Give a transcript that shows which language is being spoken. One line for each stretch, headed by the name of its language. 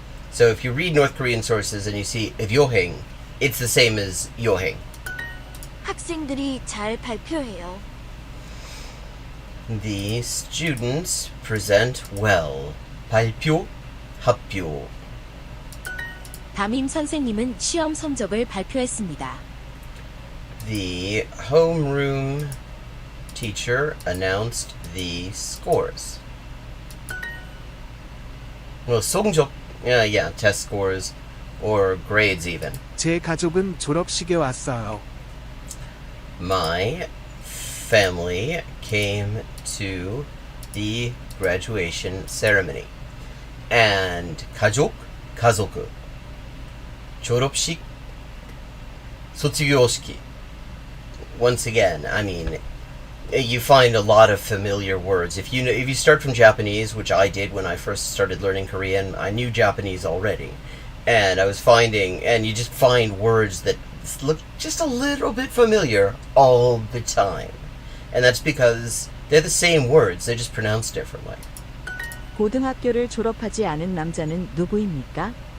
English: So if you read North Korean sources and you see Ryohaeng, it's the same as Yohaeng.
Korean: 학생들이 잘 발표해요.
English: The students present well.
Korean: 발표, 합표. 담임 선생님은 시험 성적을 발표했습니다.
English: The homeroom teacher announced the scores. Well, 성적, yeah, test scores or grades even.
Korean: 제 가족은 졸업식에 왔어요.
English: My family came to the graduation ceremony.
Korean: And 가족, 가족. 졸업식,卒業式.
English: Once again, I mean, you find a lot of familiar words. If you start from Japanese, which I did when I first started learning Korean, I knew Japanese already. And I was finding, and you just find words that look just a little bit familiar all the time. And that's because they're the same words, they're just pronounced differently.
Korean: 고등학교를 졸업하지 않은 남자는 누구입니까?